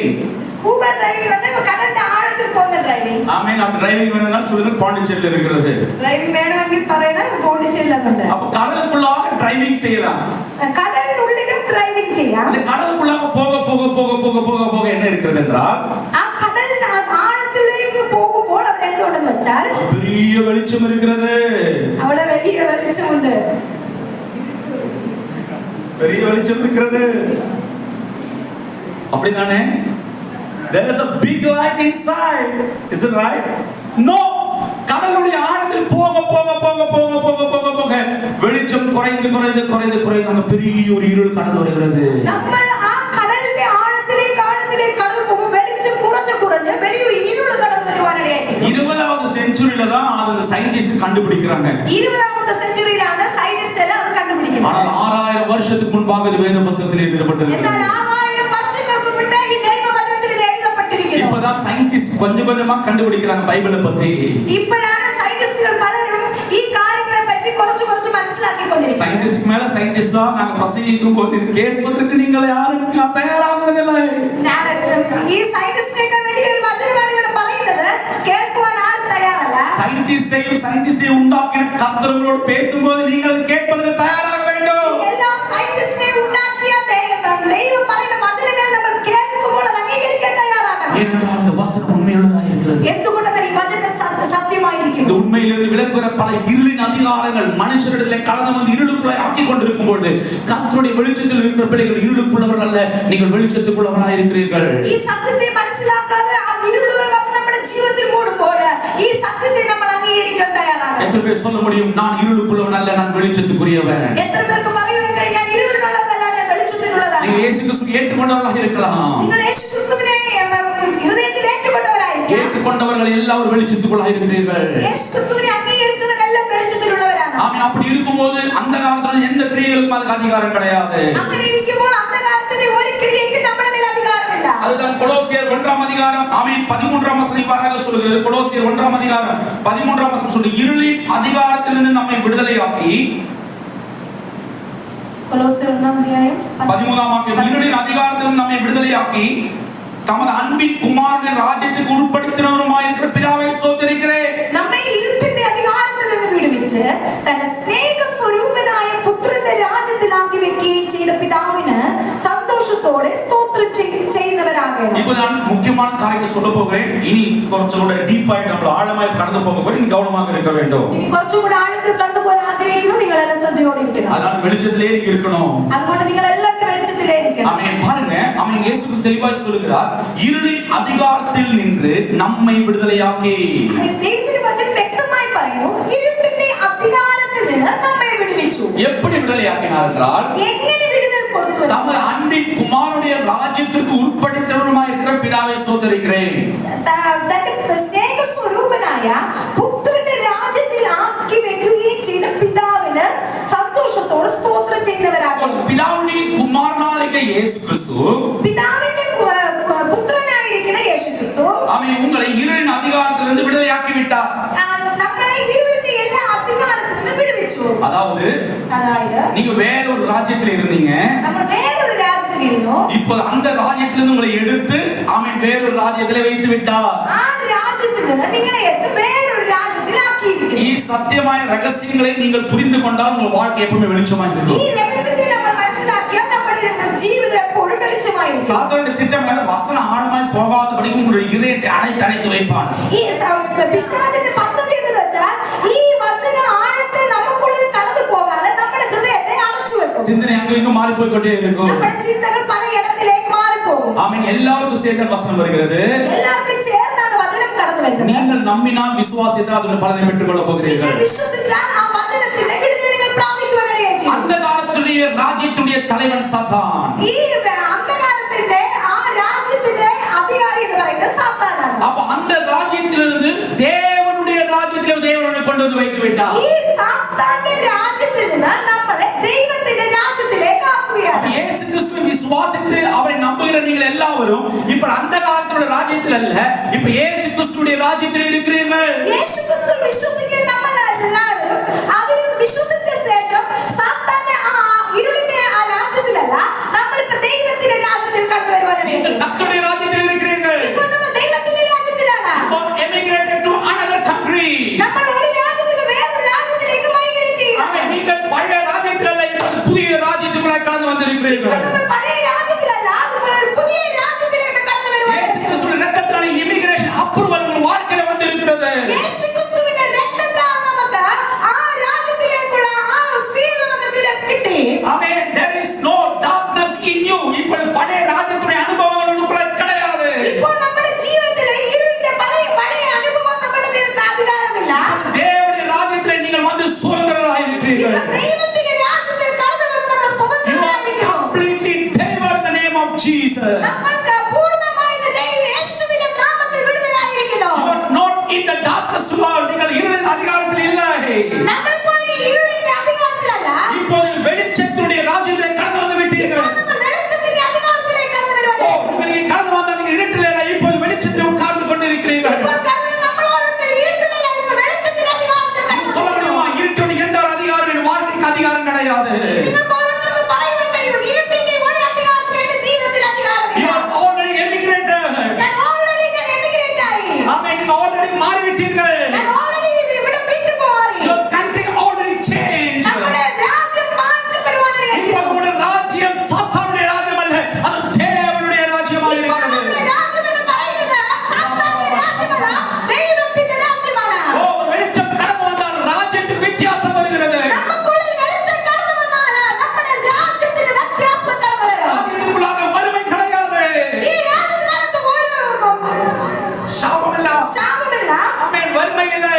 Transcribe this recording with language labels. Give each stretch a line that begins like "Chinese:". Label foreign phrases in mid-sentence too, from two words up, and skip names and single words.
Tamil: ஸ்கூபா டிரைவிங் வந்து கடல் ஆழத்தில் போகிற டிரைவிங். ஆமென். அப்ப டிரைவிங் வேணும்னா சொல்லுங்க, பாண்டிச்சேரியில் இருக்கிறது. டிரைவிங் வேணும்னு பரைனா பாண்டிச்சேரியில் உண்டு. அப்ப கடலுக்குள்ளாக டிரைவிங் செய்யலாம். கடலின் உள்ளிலும் டிரைவிங் செய்யலாம். அந்த கடலுக்குள்ளாக போக போக போக போக போக போக என்ன இருக்கிறது என்றால்,
Malayalam: கடல் ஆழத்திലേക്ക് പോകുമ്പോൾ അവിടെ എന്തുണ്ടെന്ന് വെച്ചാൽ
Tamil: பெரிய வெளிச்சம் இருக்கிறது.
Malayalam: അവിടെ വലിയ വെളിച്ചമുണ്ട്.
Tamil: பெரிய வெளிச்சம் இருக்கிறது. அப்படிதானே?
English: There is a big light inside. Is it right? No.
Tamil: கடலுடைய ஆழத்தில் போக போக போக போக போக போக போக வெளிச்சம் குறைந்து குறைந்து குறைந்து குறைந்து அந்த பெரிய ஒரு இருள் கடந்து வருகிறது. நம்ம கடலிന്റെ ஆழத்திലേക്ക് கடந்து போகும் வெளிச்சம் குறைந்து குறைந்து வெளிய இருள் கடந்து வருவானே. 20வது செஞ்சுரியில தான் அது சயின்டிஸ்ட் கண்டுபிடிக்கிறாங்க. 20வது செஞ்சுரியிலான சயின்டிஸ்ட் எல்லாம் அது கண்டுபிடிக்கிறாங்க. ஆனால் 6000 வருஷத்துக்கு முன்பாக இது வேத புத்தகத்திலே எழுதப்பட்டிருக்கிறது.
Malayalam: എന്നാൽ 6000 വർഷങ്ങൾക്ക് മുൻപേ ഈ ദൈവവചനത്തിൽ ഇത് എഴുതപ്പെട്ടിരിക്കുന്നു.
Tamil: இப்பதான் சயின்டிஸ்ட் கொஞ்சம் கொஞ்சமா கண்டுபிடிக்கிறாங்க பைபிளை பத்தி. இப்படான சயின்டிஸ்டுகள் பலரும்
Malayalam: ഈ കാര്യങ്ങളെ പറ്റി കുറച്ച് കുറച്ച് മനസ്സിലാക്കിക്കൊണ്ടിരിക്കുന്നു.
Tamil: சயின்டிஸ்ட் மேல சயின்டிஸ்டா நாங்க பிரசங்கிக்கும் போது கேட்பதற்கு நீங்கள் யாரும் தயாராகிறதில்லை.
Malayalam: ഈ സയന്റിസ്റ്റിനേക്കാൾ വലിയൊരു വചനമാണ് ഇവിടെ പറയുന്നത്. കേൾക്കുവാൻ ആരും തയ്യാറല്ല.
Tamil: சயின்டிஸ்டையும்
Malayalam: ഉണ്ടാക്കിയ കർത്തൃങ്ങളോട്
Tamil: பேசும்போது நீங்கள் கேட்பதற்கு தயாராக வேண்டும்.
Malayalam: എല്ലാ സയന്റിസ്റ്റിനെയും ഉണ്ടാക്കിയ ദൈവം പറയുന്ന വചനങ്ങളെ നമ്മൾ കേൾക്കുമ്പോൾ അത് അംഗീകരിക്കാൻ തയ്യാറാകണം.
Tamil: ஏனென்றால் இந்த வசனம் உண்மையுள்ளதாக இருக்கிறது.
Malayalam: എന്തുകൊണ്ടെന്നാൽ ഈ വചനം സത്യമായിരിക്കുന്നു.
Tamil: இந்த உண்மையிலிருந்து விலகுற பல இருளின் அதிகாரங்கள் மனுஷரிடத்திலே கடந்து வந்து இருளுக்குள்ளே ஆக்கிக் கொண்டிருக்கும் பொழுது கர்த்தருடைய வெளிச்சத்தில் இருக்கிற பிள்ளைகள் இருளுக்குள்ளவர்கள் அல்ல, நீங்கள் வெளிச்சத்துக்குள்ளவர்களாக இருக்கிறீர்கள்.
Malayalam: ഈ സത്യത്തെ മനസ്സിലാക്കാതെ ആ ഇരുളുകൾ വന്ന് നമ്മുടെ ജീവിതത്തിൽ മൂടുമ്പോൾ ഈ സത്യത്തെ നമ്മൾ അംഗീകരിക്കാൻ തയ്യാറാകണം.
Tamil: எத்தனை பேர் சொல்ல முடியும், நான் இருளுக்குள்ளவன் அல்ல, நான் வெளிச்சத்துக்குரியவன்?
Malayalam: എത്ര പേർക്ക് പറയാൻ കഴിയും, ഞാൻ ഇരുളിനുള്ളതല്ല, ഞാൻ വെളിച്ചത്തിനുള്ളതാണ്?
Tamil: நீங்கள் இயேசு கிறிஸ்துவை ஏற்றுக்கொண்டவர்களாக இருக்கலாம்.
Malayalam: നിങ്ങൾ യേശു ക്രിസ്തുവിനെ ഹൃദയത്തിൽ ഏറ്റുകൊണ്ടവരായിരിക്കാം.
Tamil: ஏற்றுக்கொண்டவர்கள் எல்லாரும் வெளிச்சத்துக்குள்ளாக இருக்கிறீர்கள்.
Malayalam: യേശു ക്രിസ്തുവിനെ അംഗീകരിച്ചവരെല്ലാം വെളിച്ചത്തിലുള്ളവരാണ്.
Tamil: ஆமென். அப்படி இருக்கும்போது அந்த காலத்துல எந்த கிரியைகளுக்கும் அதுக்கு அதிகாரம் கிடையாது.
Malayalam: അങ്ങനെ ഇരിക്കുമ്പോൾ അന്ധകാരത്തിന്റെ ഒരു ക്രിയയ്ക്ക് നമ്മുടെ മേൽ അധികാരമില്ല.
Tamil: அதுதான் கொலோசியர் 1ஆம் அதிகாரம் ஆமென் 13ஆம் வசனம் இவ்வாறாக சொல்கிறது. கொலோசியர் 1ஆம் அதிகாரம் 13ஆம் வசனம் சொல்லுது, இருளின் அதிகாரத்திலிருந்து நம்மை விடுதலையாக்கி, கொலோசியர் 1ஆம் அத்தியாயம் 13ஆம் வாக்கியம், இருளின் அதிகாரத்திலிருந்து நம்மை விடுதலையாக்கி தமது அன்பின் குமாரனுடைய ராஜ்யத்துக்கு உட்படுத்தினவருமாயிருக்கிற பிதாவை ஸ்தோத்திரிக்கிறேன்.
Malayalam: നമ്മെ ഇരുട്ടിന്റെ അധികാരത്തിൽ നിന്ന് വിടുവിച്ച് തന്റെ സ്നേഹ സ്വരൂപനായ പുത്രന്റെ രാജ്യത്തിലാക്കി വെക്കുകയും ചെയ്ത പിതാവിന് സന്തോഷത്തോടെ സ്തോത്രം ചെയ്യുന്നവരാകണം.
Tamil: இப்போ நான் முக்கியமான காரியத்தை சொல்ல போகிறேன். இனி கொஞ்சம் கூட டீப்பாയിട്ട്
Malayalam: നമ്മൾ ആഴമായി
Tamil: கடந்து போக போறோம். நீங்க கவனமாக இருக்க வேண்டும்.
Malayalam: ഇനി കുറച്ചുകൂടി ആഴത്തിൽ കടന്നു പോകാൻ ആഗ്രഹിക്കുന്നു. നിങ്ങൾ എല്ലാം ശ്രദ്ധയോടെ ഇരിക്കണം.
Tamil: அதனால வெளிச்சத்திலே நீங்க இருக்கணும்.
Malayalam: അതുകൊണ്ട് നിങ്ങൾ എല്ലാവരും വെളിച്ചത്തിലേ ഇരിക്കണം.
Tamil: ஆமென். பாருங்க, ஆமென். இயேசு கிறிஸ்து தெளிவாய் சொல்கிறார், இருளின் அதிகாரத்தில் நின்று நம்மை விடுதலையாக்கி.
Malayalam: ദൈവത്തിന്റെ വചനം വ്യക്തമായി പറയുന്നു, ഇരുട്ടിന്റെ അധികാരത്തിൽ നിന്ന് നമ്മെ വിടുവിച്ചു.
Tamil: எப்படி விடுதலையாக்கினார் என்றால்,
Malayalam: എങ്ങനെ വിടുതൽ കൊടുത്തു?
Tamil: தமது அன்பின் குமாரனுடைய ராஜ்யத்திற்கு உட்படுத்தினவருமாய் இருக்கிற பிதாவை ஸ்தோத்திரிக்கிறேன்.
Malayalam: തന്റെ സ്നേഹ സ്വരൂപനായ പുത്രന്റെ രാജ്യത്തിൽ ആക്കി വെക്കുകയും ചെയ്ത പിതാവിന് സന്തോഷത്തോടെ സ്തോത്രം ചെയ്യുന്നവരാകണം.
Tamil: பிதாவுடைய குமாரனாகிய இயேசு கிறிஸ்து,
Malayalam: പിതാവിന്റെ പുത്രനായിരിക്കുന്ന യേശു ക്രിസ്തു
Tamil: ஆமென், உங்களை இருளின் அதிகாரத்திலிருந்து விடுதலையாக்கி விட்டார்.
Malayalam: നമ്മളെ ഇരുളിന്റെ എല്ലാ അധികാരത്തിൽ നിന്ന് വിടുവിച്ചു.
Tamil: அதாவது
Malayalam: അതായത്
Tamil: நீங்க வேற ஒரு ராஜ்யத்தில் இருந்தீங்க,
Malayalam: നമ്മൾ വേറൊരു രാജ്യത്തിൽ ഇരുന്നു.
Tamil: இப்போ அந்த ராஜ்யத்திலிருந்து உங்களை எடுத்து ஆமென் வேறொரு ராஜ்யத்திலே வைத்து விட்டார்.
Malayalam: ആ രാജ്യത്തിൽ നിന്ന് നിങ്ങളെ എടുത്ത് വേറൊരു രാജ്യത്തിൽ ആക്കിയിരിക്കുന്നു. ഈ സത്യമായ രഹസ്യങ്ങളെ നിങ്ങൾ
Tamil: പുரிந்து கொண்டால் உங்கள் வாழ்க்கை எப்பவுமே வெளிச்சமாய் இருக்கும்.
Malayalam: ഈ രഹസ്യത്തെ നമ്മൾ മനസ്സിലാക്കിയാൽ നമ്മുടെ ജീവിതം എപ്പോഴും വെളിച്ചമായിരിക്കും.
Tamil: சாத்தானுடைய திட்டம் என்ன? வசனம் ஆழமாய் போகாதபடி உங்களுடைய இதயத்தை அடைத்து வைப்பான்.
Malayalam: ഈ പിശാചിന്റെ പദ്ധതി എന്ന് വെച്ചാൽ ഈ വചന ആഴത്തിൽ നമുക്കുള്ളിൽ കടന്നു പോകാതെ നമ്മുടെ ഹൃദയത്തെ അടച്ചു വെക്കും.
Tamil: சிந்தனை அங்க இங்கு மாறி போய் கொண்டே இருக்கும்.
Malayalam: നമ്മുടെ ചിന്തകൾ പല ഇടത്തിലേക്ക് മാറിപ്പോകും.
Tamil: ஆமென். எல்லாருக்கும் சேர்ந்த வசனம் வருகிறது.
Malayalam: എല്ലാവർക്കും ചേർന്നാണ് വചനം കടന്നു വരുന്നത്.
Tamil: நீங்கள் நம்பினால் விசுவாசித்தால் அதன் பலனை பெற்றுக்கொள்ள போகிறீர்கள்.
Malayalam: നിങ്ങൾ വിശ്വസിച്ചാൽ ആ വചനത്തിന്റെ വിടുതൽ നിങ്ങൾ പ്രാപിക്കുവാനിടയായി. അന്ധകാരത്തിന്റെ രാജ്യത്തിന്റെ തലവൻ സാത്താൻ. ഈ അന്ധകാരത്തിന്റെ ആ രാജ്യത്തിന്റെ അധികാരി എന്ന് പറയുന്നത് സാത്താനാണ്.
Tamil: அப்ப அந்த ராஜ்யத்திலிருந்து தேவனுடைய ராஜ்யத்திலே தேவனை கொண்டு வந்து வைத்து விட்டார்.
Malayalam: ഈ സാത്താന്റെ രാജ്യത്തിൽ നിന്ന് നമ്മളെ ദൈവത്തിന്റെ രാജ്യത്തിലേക്ക് ആക്കുകയാണ്.
Tamil: இயேசு கிறிஸ்துவை விசுவாசித்து அவரை நம்புகிற நீங்கள் எல்லாரும் இப்ப அந்தகாரத்தோட ராஜ்யத்தில் அல்ல, இப்ப இயேசு கிறிஸ்துவுடைய ராஜ்யத்தில் இருக்கிறீர்கள்.
Malayalam: യേശു ക്രിസ്തു വിശ്വസിക്കുന്ന നമ്മൾ എല്ലാവരും അതിൽ വിശ്വസിച്ച ശേഷം സാത്താന്റെ ആ ഇരുളിന്റെ ആ രാജ്യത്തിലല്ല, നമ്മളിപ്പോ ദൈവത്തിന്റെ രാജ്യത്തിൽ കടന്നു വരുവാനാണ്.
Tamil: நீங்கள் கர்த்தருடைய ராஜ்யத்தில் இருக்கிறீர்கள்.
Malayalam: ഇപ്പോൾ നമ്മൾ ദൈവത്തിന്റെ രാജ്യത്തിലാണ്.
English: emigrated to another country.
Malayalam: നമ്മൾ ഒരു രാജ്യത്തിൽ നിന്ന് വേറൊരു രാജ്യത്തിലേക്ക് മൈഗ്രേറ്റ് ചെയ്യും.
Tamil: ஆமென். நீங்கள் பழைய ராஜ்யத்தில் அல்ல, இப்ப புதிய ராஜ்யத்துக்குள்ள கடந்து வந்திருக்கிறீர்கள்.
Malayalam: നമ്മൾ പഴയ രാജ്യത്തിലല്ല, അതുപോലെ ഒരു പുതിയ രാജ്യത്തിലേക്ക് കടന്നു വരുവാനാണ്.
Tamil: இயேசு கிறிஸ்துவின் இரத்தத்தால்
English: immigration approval
Tamil: உங்கள் வாழ்க்கையில வந்திருக்கிறது.
Malayalam: യേശു ക്രിസ്തുവിന്റെ രക്തത്താൽ നമുക്ക് ആ രാജ്യത്തിലേക്കുള്ള ആ സീൽ നമുക്ക് കിട്ടി.
Tamil: ஆமென்.
English: there is no darkness in you.
Tamil: இப்ப பழைய ராஜ்யத்துடைய அனுபவங்கள் உங்களுக்குள்ள கிடையாது.
Malayalam: ഇപ്പോൾ നമ്മുടെ ജീവിതത്തിലെ ഇരുളിന്റെ പഴയ അനുഭവം നമ്മുടെ മേൽ അധികാരമില്ല.
Tamil: தேவனுடைய ராஜ்யத்தில் நீங்கள் வந்து சுதந்திரராக இருக்கிறீர்கள்.
Malayalam: ഇപ്പോൾ ദൈവത്തിന്റെ രാജ്യത്തിൽ കടന്നു വന്ന് നമ്മൾ സ്വതന്ത്രരായിരിക്കുന്നു.
English: completely delivered in the name of Jesus.
Malayalam: നമ്മൾക്ക് പൂർണ്ണമായിട്ട് യേശുവിന്റെ നാമത്തിൽ വിടുതലായിരിക്കുന്നു.
English: You are not in the darkest world.
Tamil: நீங்கள் இருளின் அதிகாரத்தில் இல்லை.
Malayalam: നമ്മളിപ്പോൾ ഈ ഇരുളിന്റെ അധികാരത്തിലല്ല,
Tamil: இப்போது வெளிச்சத்துடைய ராஜ்யத்திலே கடந்து வந்து விட்டீர்கள்.
Malayalam: ഇപ്പോൾ നമ്മൾ വെളിച്ചത്തിന്റെ അധികാരത്തിലേക്ക് കടന്നു
Tamil: ஓ,
Malayalam: വരുവാനാണ്.
Tamil: நீங்கள் கடந்து வந்தால் நீங்கள் இருட்டில் இல்லை, இப்போது வெளிச்சத்தில் உட்கார்ந்து கொண்டிருக்கிறீர்கள்.
Malayalam: ഇപ്പോൾ കടന്നു നമ്മൾ ഓരോരുത്തർ ഇരുട്ടിലല്ല, ഇപ്പോൾ വെളിച്ചത്തിന്റെ അധികാരത്തിൽ കടന്നു
Tamil: சொல்ல
Malayalam: വരുന്നു.
Tamil: முடியுமா? இருட்டுடைய எந்த ஒரு அதிகாரம் என் வாழ்க்கைக்கு அதிகாரம் கிடையாது.
Malayalam: നിങ്ങൾക്ക് ഓരോരുത്തർക്കും പറയാൻ കഴിയും, ഇരുട്ടിന്റെ ഒരു അധികാരത്തിൽ എന്റെ ജീവിതത്തിൽ
English: You
Malayalam: അധികാരമില്ല.
English: are already emigrated.
Malayalam: ഞാൻ
English: already emigrate
Malayalam: ആയി.
Tamil: ஆமென். நீங்க already மாறிவிட்டீர்கள்.
Malayalam: ഞാൻ ഓൾറെഡി ഇവിടെ വിട്ടു പോയി.
English: Your country already changed.
Malayalam: നമ്മുടെ രാജ്യം മാറ്റപ്പെടുവാനിടയായി.
Tamil: இப்போ உங்களுடைய ராஜ்யம் சாத்தானுடைய ராஜ்யம் அல்ல, அது தேவனுடைய ராஜ்யமாக
Malayalam: ഇപ്പോൾ
Tamil: இருக்கிறது.
Malayalam: നമ്മുടെ രാജ്യം എന്ന് പറയുന്നത് സാത്താന്റെ രാജ്യമല്ല, ദൈവത്തിന്റെ രാജ്യമാണ്.
Tamil: ஓ, வெளிச்சம் கடந்து வந்தால் ராஜ்யத்தில் வித்தியாசம் வருகிறது.
Malayalam: നമുക്കുള്ളിൽ വെളിച്ചം കടന്നു വന്നാൽ നമ്മുടെ രാജ്യത്തിന് വ്യത്യാസം കടന്നു വരും.
Tamil: ராஜ்யத்துக்குள்ளாக வறுமை கிடையாது.
Malayalam: ഈ രാജ്യത്തിനകത്ത് ഒരു
Tamil: சாபமில்ல.
Malayalam: ശാപമില്ല,
Tamil: ஆமென். வறுமை இல்லை.